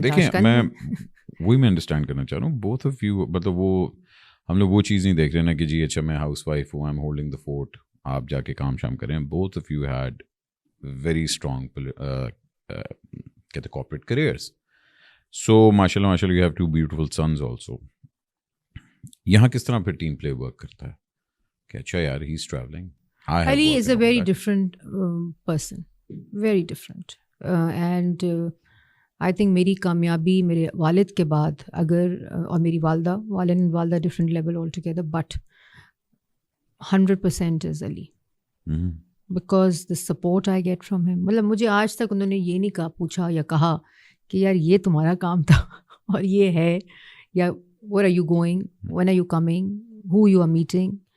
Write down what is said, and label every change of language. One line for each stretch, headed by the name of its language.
Urdu: دیکھیں, میں وہی میں انڈرسٹینڈ کرنا چاہ رہا ہوں.
English: both of you,
Urdu: مطلب وہ ہم لوگ وہ چیز نہیں دیکھ رہے نا کہ جی اچھا میں ہاؤس وائف ہوں,
English: I am holding the fort,
Urdu: آپ جا کے کام شام کریں.
English: Both of you had very strong کہتے corporate careers. So ماشاء اللہ you have two beautiful sons also.
Urdu: یہاں کس طرح پھر
English: team play work
Urdu: کرتا ہے کہ اچھا یار
English: He is travelling. Ali is a very different person, very different. And I think
Urdu: میری کامیابی میرے والد کے بعد اگر, اور میری والدہ, والدہ
English: Different level all together, but 100% is Ali. Because the support I get from him.
Urdu: مطلب مجھے آج تک انہوں نے یہ نہیں کہا, پوچھا یا کہا کہ یار یہ تمہارا کام تھا اور یہ ہے, یا
English: Where are you going, when are you coming, who you are meeting.